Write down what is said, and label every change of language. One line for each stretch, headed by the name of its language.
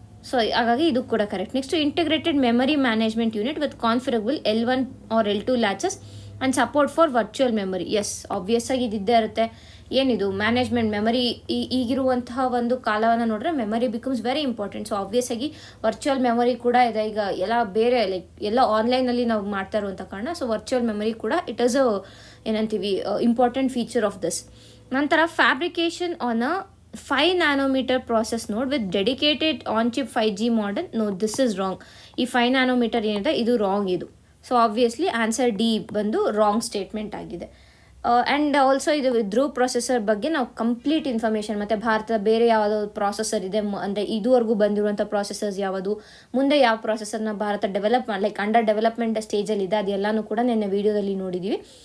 Kannada: So ಹಾಗಾಗಿ ಇದು ಕೂಡ correct.
English: Next, integrated memory management unit with configurable L1 or L2 latches and support for virtual memory. Yes, obvious
Kannada: ಆಗಿ ಇದ್ದೇ ಇರುತ್ತೆ. ಏನಿದು ಮ್ಯಾನೇಜ್ಮೆಂಟ್ ಮೆಮರಿ ಈಗಿರುವಂತಹ ಒಂದು ಕಾಲವನ್ನು ನೋಡಿದ್ರೆ
English: Memory becomes very important.
Kannada: So obvious ಆಗಿ ವರ್ಚುವಲ್ ಮೆಮರಿ ಕೂಡ ಇದೆ. ಈಗ ಎಲ್ಲ ಬೇರೆ ಲೈಕ್ ಎಲ್ಲ ಆನ್ಲೈನಲ್ಲಿ ನಾವು ಮಾಡ್ತಾ ಇರುವಂಥ ಕಾರಣ ಸೊ ವರ್ಚುವಲ್ ಮೆಮರಿ ಕೂಡ
English: it is
Kannada: ಏನಂತೀವಿ
English: Important feature of this.
Kannada: ನಂತರ
English: Fabrication on a 5 nanometer process node with dedicated on-chip 5G model. No, this is wrong.
Kannada: ಈ 5 nanometer ಏನಿದೆ ಇದು ರಾಂಗ್ ಇದು. ಸೊ ಆಬ್ವಿಯಸ್ಲಿ ಆನ್ಸರ್ ಡಿ ಬಂದು ರಾಂಗ್ ಸ್ಟೇಟ್ಮೆಂಟ್ ಆಗಿದೆ. And also ಇದು Dhruv processor ಬಗ್ಗೆ ನಾವು ಕಂಪ್ಲೀಟ್ ಇನ್ಫಾರ್ಮೇಷನ್ ಮತ್ತು ಭಾರತದ ಬೇರೆ ಯಾವುದೋ ಪ್ರಾಸೆಸರ್ ಇದೆ ಅಂದರೆ ಇದುವರೆಗೂ ಬಂದಿರುವಂಥ ಪ್ರಾಸೆಸರ್ಸ್ ಯಾವುದು, ಮುಂದೆ ಯಾವ ಪ್ರಾಸೆಸರ್ನ ಭಾರತ ಲೈಕ್ ಅಂಡರ್ ಡೆವಲಪ್ಮೆಂಟ್ ಸ್ಟೇಜಲ್ಲಿ ಇದೆ ಅದೆಲ್ಲನೂ ಕೂಡ ನಿನ್ನೆ ವೀಡಿಯೋದಲ್ಲಿ ನೋಡಿದ್ದೀವಿ.